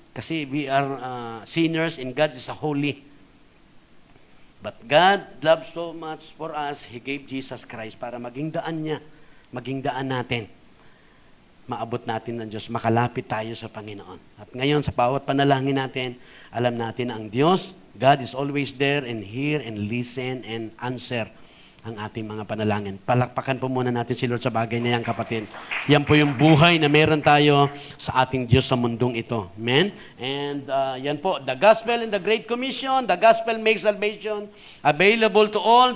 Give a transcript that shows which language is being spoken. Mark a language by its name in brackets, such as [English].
[English] Kasi we are sinners and God is a holy. But God loved so much for us, He gave Jesus Christ [Filipino] para maging daan niya, maging daan natin. Maabot natin ng Diyos, makalapit tayo sa Panginoon. At ngayon, sa bawat panalangin natin, alam natin ang Diyos, [English] God is always there and hear and listen and answer [Filipino] ang ating mga panalangin. Palakpakan po muna natin si Lord sa bagay na yan, kapatid. Yan po yung buhay na meron tayo sa ating Diyos sa mundong ito. Amen? [English] And [Filipino] yan po, [English] the gospel and the Great Commission. The gospel makes salvation available to all.